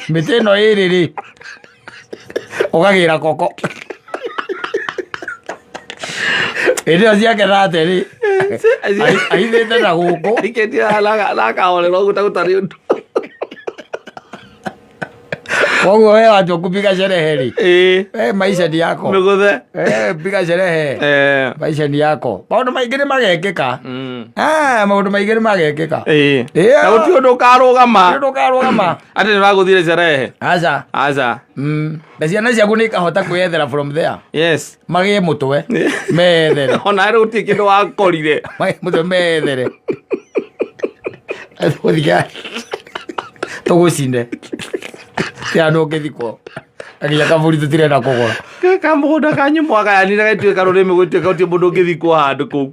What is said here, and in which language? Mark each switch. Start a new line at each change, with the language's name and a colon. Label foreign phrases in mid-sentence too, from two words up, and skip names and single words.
Kikuyu: mĩtĩ ĩno ĩrĩ rĩ ũgagĩra koko hĩndĩ ĩyo ciakena atĩ rĩ ahithĩte na gũkũ ikĩtia nakahorera ũguo tagũtarĩ ũndũ
Swahili: koguo we watu kupiga sherehe rĩ maisha ni yako
Kikuyu: mĩgũthe
Swahili: piga sherehe maisha ni yako
Kikuyu: maũndũ maingĩ nĩ magekĩka maũndũ maingĩ nĩ magekĩka na gũtirĩ ũndũ ũkarũgama atĩ nĩ wagũthire sherehe aca na ciana ciaku nĩ ikahota kwĩyethera
English: from there yes
Kikuyu: magĩe mũtwe methere ona rĩu gũtirĩ kĩndũ wakorire mũtwe methere tũgũcinde tiano ũngĩthikwo akinya kaburi tũtirenda kũgũra kamũgũnda kanyu mwagayanire gaituĩka rũrĩmĩ gũtuĩka gũtirĩ mũndũ ũngĩthikwo handũ kũu